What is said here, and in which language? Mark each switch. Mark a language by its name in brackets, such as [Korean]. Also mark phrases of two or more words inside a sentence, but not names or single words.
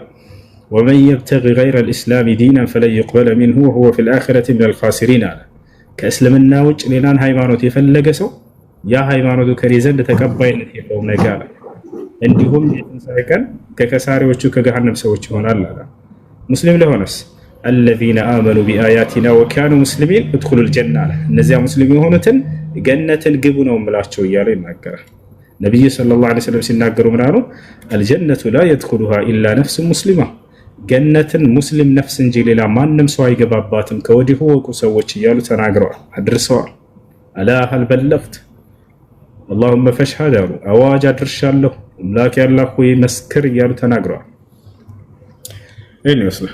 [Arabic] ومن يبتغ غير الإسلام دينا فلن يقبل منه وهو في الآخرة من الخاسرين [Amharic] አለ። ከእስልምና ውጭ ሌላን ሃይማኖት የፈለገ ሰው ያ ሃይማኖቱ ከኔ ዘንድ ተቀባይነት የለውም ነገ አለ። እንዲሁም የትንሣኤ ቀን ከከሳሪዎቹ ከገሃነም ሰዎች ይሆናል አለ። ሙስሊም ለሆነስ [Arabic] الذين آمنوا بآياتنا وكانوا مسلمين ادخلوا الجنة [Amharic] አለ። እነዚያ ሙስሊም የሆኑትን ገነትን ግቡ ነው የምላቸው እያለ ይናገራል። ነብዩ [Arabic] صلى الله عليه وسلم [Amharic] ሲናገሩ ምን አሉ? [Arabic] الجنة لا يدخلها إلا نفس مسلمة [Amharic] ገነትን ሙስሊም ነፍስ እንጂ ሌላ ማንም ሰው አይገባባትም ከወዲሁ ወቁ ሰዎች እያሉ ተናግረዋል፣ አድርሰዋል። [Arabic] ألا هل بلغت اللهم فاشهد [Amharic] አሉ። አዋጅ አድርሻለሁ አምላክ ያላህ ሆይ መስክር እያሉ ተናግረዋል። ይህን ይመስላል።